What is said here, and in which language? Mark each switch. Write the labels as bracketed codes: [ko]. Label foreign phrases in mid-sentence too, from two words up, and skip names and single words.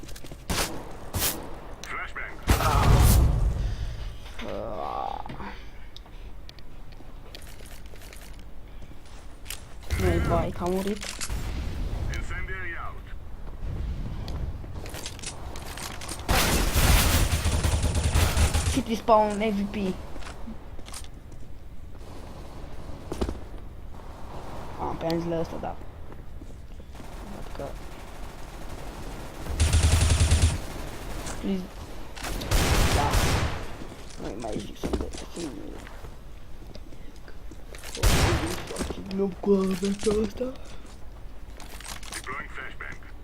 [en] Flashbang. [ro] Nu-i vai, că a murit. [en] Incendiary out. City spawn MVP. [ro] Pe zilele astea, da. Văd că... Please. Da. Nu-i mai zic să-mi dă. Nu cu avea asta. [en] Deploying flashbang.